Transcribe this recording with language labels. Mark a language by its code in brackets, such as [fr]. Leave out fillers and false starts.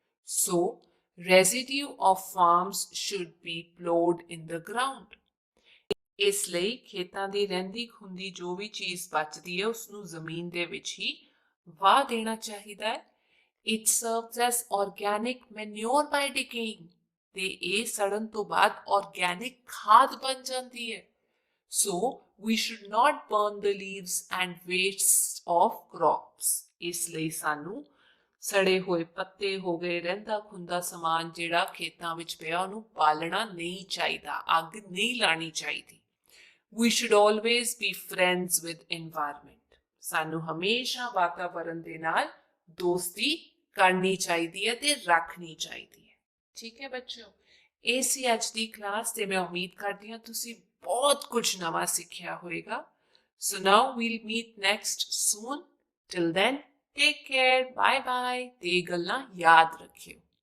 [en] So, residue of farms should be plowed in the ground. [pa] ਇਸ ਲਈ ਖੇਤਾਂ ਦੀ ਰਹਿੰਦੀ ਖੁੰਦੀ ਜੋ ਵੀ ਚੀਜ਼ ਬਚਦੀ ਹੈ ਉਸਨੂੰ ਜ਼ਮੀਨ ਦੇ ਵਿੱਚ ਹੀ ਵਾਹ ਦੇਣਾ ਚਾਹੀਦਾ ਹੈ। [en] It serves as organic manure by decaying. [pa] ਤੇ ਇਹ ਸੜਨ ਤੋਂ ਬਾਅਦ organic ਖਾਦ ਬਣ ਜਾਂਦੀ ਹੈ। [en] So, we should not burn the leaves and wastes of crops. [pa] ਇਸ ਲਈ ਸਾਨੂੰ ਸੜੇ ਹੋਏ ਪੱਤੇ ਹੋ ਗਏ, ਰਹਿੰਦਾ ਖੁੰਦਾ ਸਮਾਨ ਜਿਹੜਾ ਖੇਤਾਂ ਵਿੱਚ ਪਿਆ ਉਹਨੂੰ ਬਾਲਣਾ ਨਹੀਂ ਚਾਹੀਦਾ, ਅੱਗ ਨਹੀਂ ਲਾਣੀ ਚਾਹੀਦੀ। [en] We should always be friends with environment. [pa] ਸਾਨੂੰ ਹਮੇਸ਼ਾ ਵਾਤਾਵਰਣ ਦੇ ਨਾਲ ਦੋਸਤੀ ਕਰਨੀ ਚਾਹੀਦੀ ਹੈ ਤੇ ਰੱਖਣੀ ਚਾਹੀਦੀ ਹੈ। ਠੀਕ ਹੈ ਬੱਚਿਓ, ਇਹ ਸੀ ਅੱਜ ਦੀ ਕਲਾਸ ਤੇ ਮੈਂ ਉਮੀਦ ਕਰਦੀ ਹਾਂ ਤੁਸੀਂ ਬਹੁਤ ਕੁਝ ਨਵਾਂ ਸਿੱਖਿਆ ਹੋਵੇਗਾ। [en] So now we'll meet next soon. Till then, take care. Bye bye. [pa] ਤੇ ਗੱਲਾਂ ਯਾਦ ਰੱਖਿਓ।